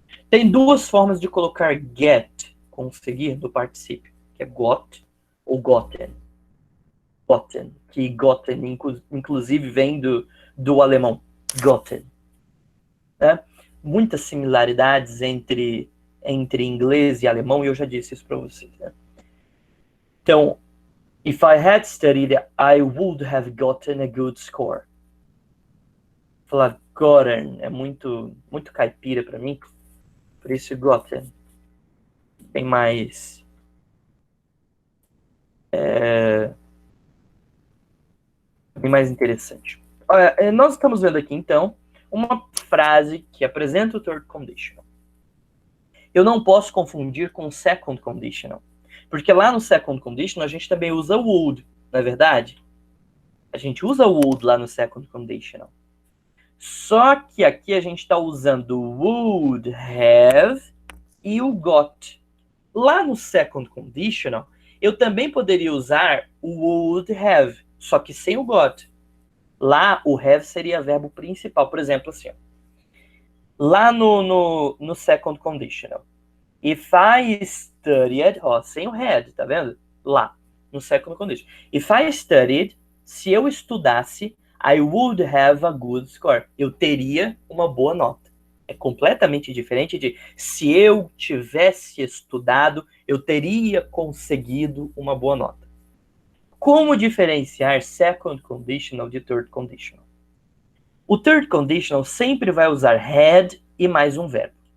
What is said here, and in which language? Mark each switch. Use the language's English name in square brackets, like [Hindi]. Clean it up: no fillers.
[Portuguese] Tem duas formas de colocar get, conseguir, no particípio, que é got ou gotten. Gotten, que gotten, inclusive, vem do alemão, gotten. Né? Muitas similaridades entre inglês e alemão, e eu já disse isso para vocês. Né? [English] Então, if I had studied, I would have gotten a good score. [Portuguese] Falar gotten é muito caipira para mim, por isso gotten tem mais interessante. Olha, nós estamos vendo aqui, então, uma frase que apresenta o third conditional. Eu não posso confundir com o second conditional, porque lá no second conditional a gente também usa would, não é verdade? A gente usa would lá no second conditional. Só que aqui a gente está usando would have e o got. Lá no second conditional, eu também poderia usar o would have, só que sem o got. Lá, o have seria verbo principal. Por exemplo, assim, ó. Lá no second conditional. [English] If I studied, [Portuguese] ó, sem o had, tá vendo? Lá, no second conditional. [English] If I studied, [Portuguese] se eu estudasse, [English] I would have a good score. [Portuguese] Eu teria uma boa nota. É completamente diferente de se eu tivesse estudado, eu teria conseguido uma boa nota. Como diferenciar second conditional de third conditional? O third conditional sempre vai usar had e mais um verbo.